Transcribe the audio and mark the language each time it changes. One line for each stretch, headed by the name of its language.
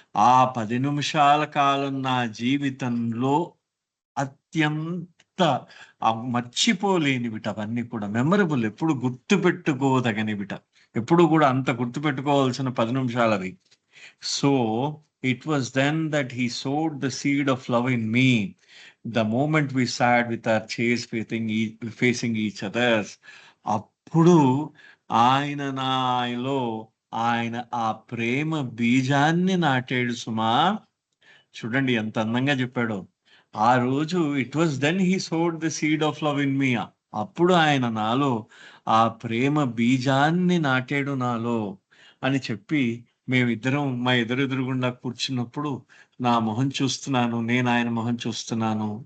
Telugu: ఆ 10 నిమిషాల కాలం నా జీవితంలో అత్యంత మర్చిపోలేనివిట అవన్నీ కూడా. మెమరబుల్, ఎప్పుడు గుర్తుపెట్టుకోదగనివిట. ఎప్పుడు కూడా అంత గుర్తుపెట్టుకోవాల్సిన 10 నిమిషాలవి. So
English: It was then that he sowed the seed of love in me. The moment we sat with our chairs facing each others,
Telugu: అప్పుడు ఆయన నాలో ఆయన ఆ ప్రేమ బీజాన్ని నాటాడు సుమా. చూడండి ఎంత అందంగా చెప్పాడో. ఆ రోజు
English: It was then he sowed the seed of love in me.
Telugu: అప్పుడు ఆయన నాలో ఆ ప్రేమ బీజాన్ని నాటాడు నాలో అని చెప్పి, మేమిద్దరం మా ఎదురెదురుగుండా కూర్చున్నప్పుడు నా మొహం చూస్తున్నాను, నేను ఆయన మొహం చూస్తున్నాను.